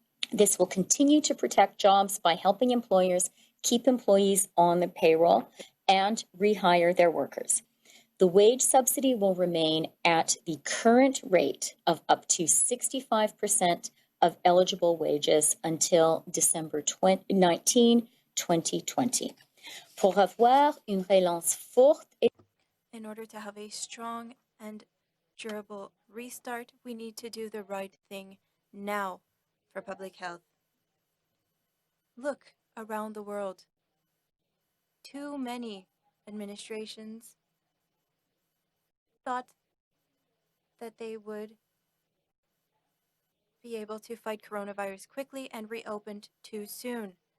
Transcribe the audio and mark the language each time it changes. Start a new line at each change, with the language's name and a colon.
English: This will continue to protect jobs by helping employers keep employees on the payroll and rehire their workers. The wage subsidy will remain at the current rate of up to 65% of eligible wages until December 19, 2020.
French: Pour avoir une relance forte et
English: In order to have a strong and durable restart, we need to do the right thing now for public health. Look around the world. Too many administrations thought that they would be able to fight coronavirus quickly and reopened too soon.